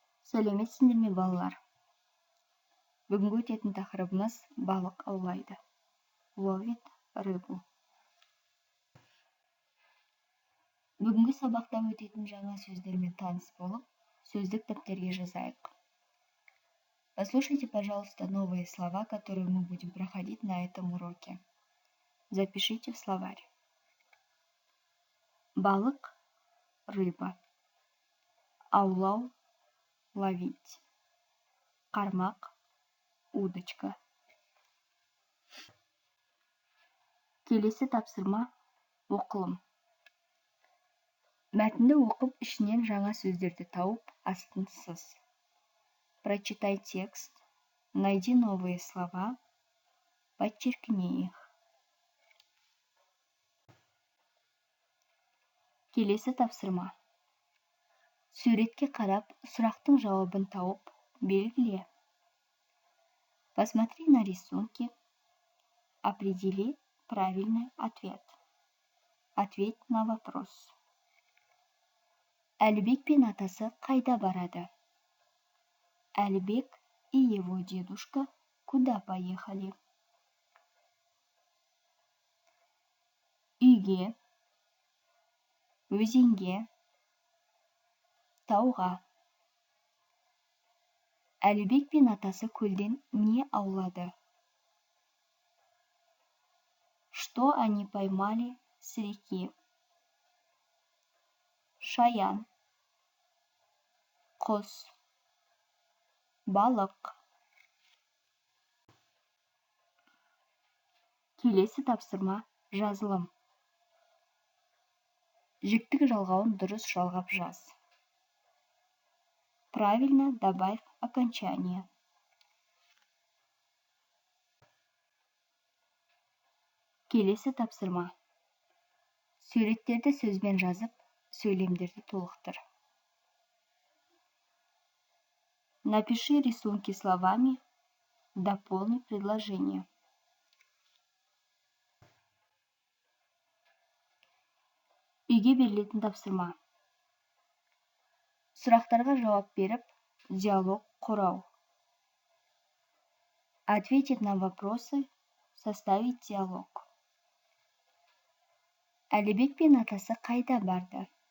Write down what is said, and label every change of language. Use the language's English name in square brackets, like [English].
[Kazakh] Сәлеметсіңдер ме, балалар? Бүгінгі өтетін тақырыбымыз балық аулайды. [Russian] Ловит рыбу. [Kazakh] Бүгінгі сабақта өтетін жаңа сөздермен таныс болып, сөздік дәптерге жазайық. [Russian] Послушайте, пожалуйста, новые слова, которые мы будем проходить на этом уроке. Запишите в словарь. [Kazakh] Балық, рыба. Аулау, ловить. Қармақ, удочка. Келесі тапсырма оқылым. Мәтінді оқып, ішінен жаңа сөздерді тауып, астын сыз. [Russian] Прочитай текст, найди новые слова, подчеркни их. [Kazakh] Келесі тапсырма. Суретке қарап, сұрақтың жауабын тауып, белгіле. [Russian] Посмотри на рисунки, определи правильный ответ. Ответь на вопрос. [Kazakh] Әлібек пен атасы қайда барады? [Russian] Әлібек и его дедушка куда поехали? [Kazakh] Үйге, өзенге, тауға. Әлібек пен атасы көлден не аулады? [Russian] Что они поймали с реки? [Kazakh] Шаян, құс, балық. Келесі тапсырма жазылым. Жіктік жалғауын дұрыс жалғап жаз. [Russian] Правильно добавь окончание. [Kazakh] Келесі тапсырма. Суреттерді сөзбен жазып, сөйлемдерді толықтыр. [Russian] Напиши рисунки словами, дополни предложение. [Kazakh] Үйге берілетін тапсырма. Сұрақтарға жауап беріп, диалог құрау. [Russian] Ответить на вопросы, составить диалог. [Kazakh] Әлібек пен атасы қайда барды?